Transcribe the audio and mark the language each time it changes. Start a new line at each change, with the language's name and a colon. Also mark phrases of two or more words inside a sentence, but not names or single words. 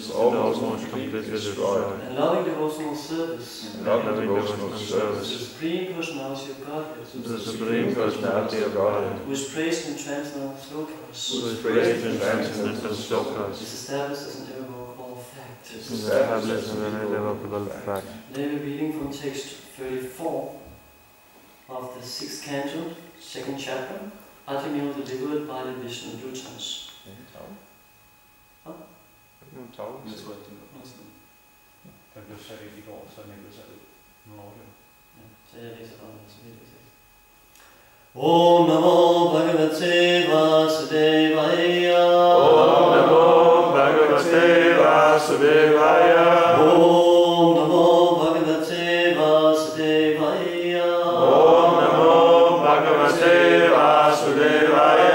English: and loving devotional service, the Supreme Personality of Godhead, who is praised in transcendental slokas, is established as an irrevocable fact. They are reading from text 34 of the 6th canto, 2nd chapter, Atimil delivered by the Vishnu Dutans.
Danish: Den blev sat ind i går, så den ikke blev sat ud. Nu over det. Ja, så jeg læser bare det, så vi læser.
Sanskrit: ॐ नमो भगवते वासुदेवाय. ॐ नमो भगवते वासुदेवाय. ॐ नमो भगवते वासुदेवाय. ॐ नमो भगवते वासुदेवाय.